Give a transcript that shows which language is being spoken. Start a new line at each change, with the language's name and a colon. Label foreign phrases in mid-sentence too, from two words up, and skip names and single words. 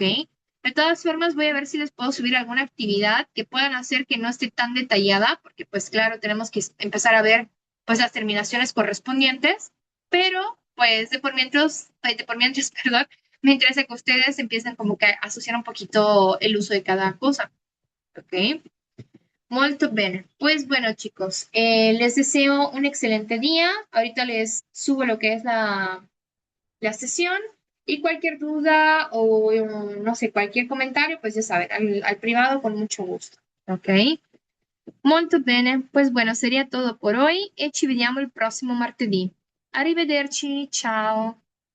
Spanish: De todas formas, voy a ver si les puedo subir alguna actividad que puedan hacer que no esté tan detallada, porque pues claro, tenemos que empezar a ver pues las terminaciones correspondientes, pero pues de por mientras, perdón, me interesa que ustedes empiecen como que a asociar un poquito el uso de cada cosa, ¿ok?
Italian: Molto bene.
Spanish: Pues bueno, chicos, les deseo un excelente día. Ahorita les subo lo que es la sesión y cualquier duda o no sé, cualquier comentario, pues ya saben, al privado con mucho gusto.
Italian: Ok? Molto bene,
Spanish: pues bueno, sería todo por hoy
Italian: e ci vediamo il prossimo martedì. Arrivederci, ciao!